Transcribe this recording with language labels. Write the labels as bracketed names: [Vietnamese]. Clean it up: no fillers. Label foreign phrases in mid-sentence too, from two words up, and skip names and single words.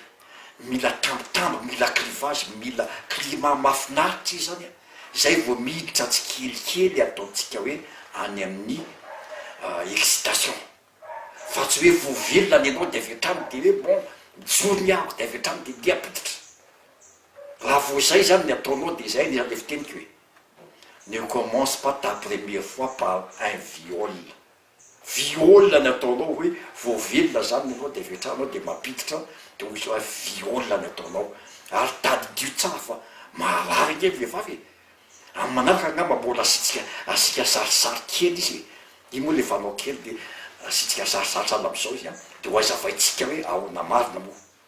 [Malagasy] Mila tambitamby, mila clivage, mila climat mahafinaritra izy zany zay vao miditra tsikelikely ataontsika hoe any amin'ny excitation. Fa tsy hoe voavelona ny anao dia avy hatrany dia hoe bon mijoro ny ahako dia avy hatrany dia dia apiditra. Raha vo zay zany ny ataonao dia zay ny fiteniko hoe [French] ne commence pas ta première fois par un viol. [Malagasy] Viol ny ataonao hoe voavelona zany anao dia avy hatranao dia mampiditra dia ozy hoe viol ny ataonao. Ary tadidio tsara fa marary nge vehivavy. Amin'ny manaraka angamba mbola asika sarisary kely izy. Iny moa le vanao kely dia asitsika sarisary sahala amin'izao izy dia ho aizavaitsika hoe ahoana marina moa.